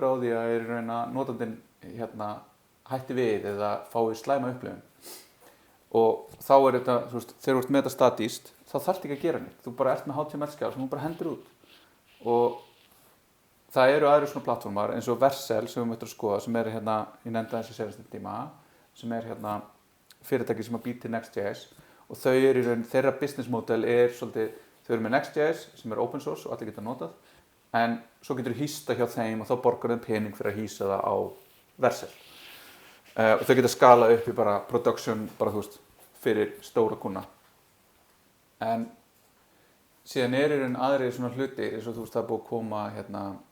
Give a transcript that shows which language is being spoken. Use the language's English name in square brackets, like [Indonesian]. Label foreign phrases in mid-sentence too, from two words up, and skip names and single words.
[Icelandic] á því að er í raun að notandinn hætti við eða fái slæma upplifun og þá er þetta, þú veist, þegar þú ert með þetta statískt þá þarftu ekki að gera neitt, þú bara ert með HTML-skjal sem þú bara hendur út og það eru aðrir svona plattformar eins og Vercel sem við möttum að skoða sem er ég nefndi þessi senasta tíma sem er fyrirtæki sem að býr til Next.js og þau eru í raun, þeirra [English] business model [Icelandic] er svolítið, þau eru með Next.js sem er [English] open source [Icelandic] og allir geta notað en svo getur þú hýsta hjá þeim og þá borgar þeim pening fyrir að hýsa það á Vercel og þau geta skalað upp í bara production bara þú veist, fyrir stóra kuna en síðan er í raun aðrir svona hluti eins og þú veist það er búið að koma